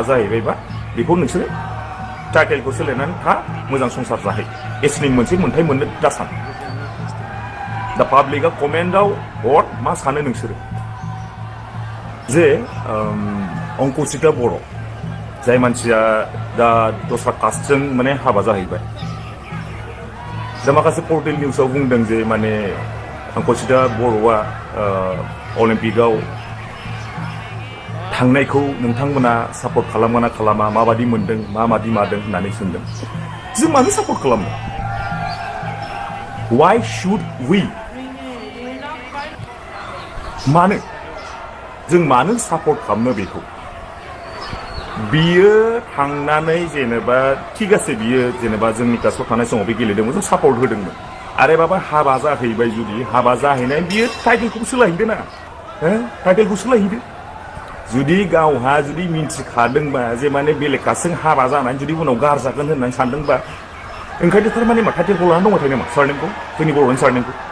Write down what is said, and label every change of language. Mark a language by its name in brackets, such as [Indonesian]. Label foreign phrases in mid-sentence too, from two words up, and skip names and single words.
[Bodo] जाहैबायबा बेखौ नोंसोरो टाइटेलखौ सोलायनानै था मोजां संसार जाहै एसटिनि मोनसे मोन्थाय मोननो दासान दा पाब्लिकआ कमेन्टआव हर मा सानो नोंसोरो जे अंकुशिता बर' जाय मानसिया दा दस्रा कास्टजों माने हाबा जाहैबाय दा माखासे पर्टेल निउसाव बुंदों जे माने अंकुशिता बर'आ अलिम्पिकआव थांनायखौ नोंथांमोना सापर्ट खालामगोना खालामा माबादि मोनदों माबादि मादों होननानै सोंदों जों मानो सापर्ट खालामनो [English] why should we [Bodo] मानो जों मानो सापर्ट खालामनो बेखौ बियो थांनानै जेनेबा थिग আছে बियो जेनेबा जोंनि कास्टआव थानाय समाव बे गेलेदोंमोन जों सापर्ट होदोंमोन आरे बाबा हाबा जाहैबाय जुदि हाबा जाहैनाय बियो टाइटेलखौ सोलायहैदो ना टाइटेलखौ सोलायहैदो जुदि गावहा जुदि मिन्थिखादोंबा जे माने बेलेग कास्टजों हाबा जानानै जुदि उनाव गारजागोन होननानै सानदोंबा ओंखायनो थारमाने मा टाइटेलखौ लानानै दंबाय थायो नामा सारनेमखौ जोंनि बर'नि सारनेमखौ